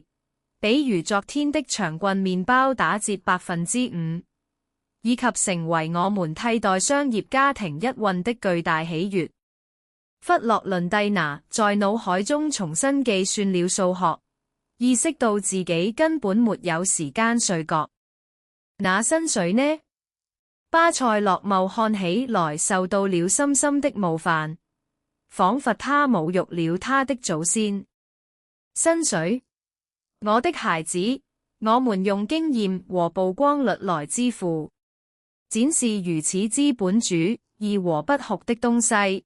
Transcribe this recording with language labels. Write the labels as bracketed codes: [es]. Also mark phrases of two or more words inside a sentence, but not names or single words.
[zh] 比如昨天的長棍麵包打折5%，以及成為我們替代商業家庭一運的巨大喜悅。弗洛倫蒂拿在腦海中重新計算了數學，意識到自己根本沒有時間睡覺。那薪水呢？巴塞洛茂看起來受到了深深的冒犯，仿佛他侮辱了他的祖先。薪水？我的孩子，我們用經驗和曝光率來支付，展示如此資本主義和不酷的東西。